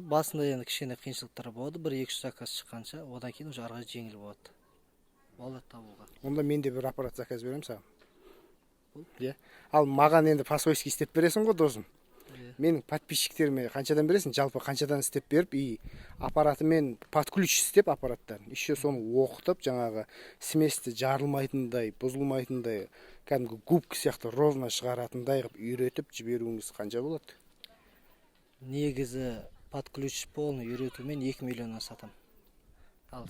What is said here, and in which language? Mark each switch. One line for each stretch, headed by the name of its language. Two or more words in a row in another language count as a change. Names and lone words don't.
Kazakh: Басында енді кішкене қиыншылықтар болады. 1-2 заказ шыққанша, одан кейін уже ары жеңіл болады. Болады табуға. Онда мен де бір аппарат заказ берем саған. Иә. Ал маған енді по-свойски істеп бересің ғой, досым. Менің подписчиктеріме қаншадан бересің? Жалпы қаншадан істеп беріп, и аппаратымен
Russian: под ключ
Kazakh: істеп аппараттарын. Еще соны оқытып, жаңағы сместі жарылмайтындай, бұзылмайтындай, кәдімгі губка сияқты ровно шығаратындай қылып үйретіп жіберуіңіз қанша болады? Негізі
Russian: под ключ полный
Kazakh: үйретумен 2 миллионнан сатам. Ал